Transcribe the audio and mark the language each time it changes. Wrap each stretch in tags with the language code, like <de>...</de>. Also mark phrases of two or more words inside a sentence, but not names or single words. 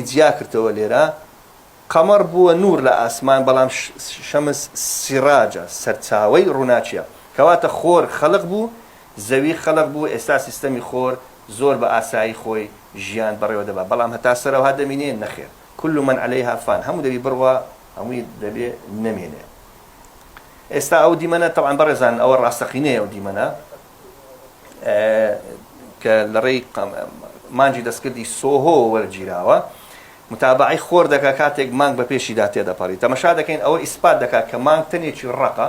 <ckb>جیا کردەوە لێرە قەمەر بووە نور لە ئاسمان بەڵام شەمس سیراجە سەرچاوەی ڕووناچیە کەواتە خۆر خەڵق بوو زەوی خەڵق بوو ئێستا سیستەمی خۆر زۆر بە ئاسایی خۆی ژیان بەڕێوە دەبا بەڵام هەتا سەرەوە دەمینێ نەخێر</ckb> <ar>كل من عليها فان</ar> <ckb>هەموو دەبی بڕوە هەمووی دەبێ نەمێنێ ئێستا ئەو دیمەنە طبعا بەڕێزان ئەوە ڕاستەقینەیە ئەو دیمەنە کە لە ڕێی مانجی دەستکردی سۆهۆ وەرگیراوە متابعی خۆر دەکا کاتێک مانگ بە پێشیدا تێدەپەڕی تەماشا دەکەین ئەوە ئیسپات دەکات کە مانگ تەنێکی ڕقە</ckb>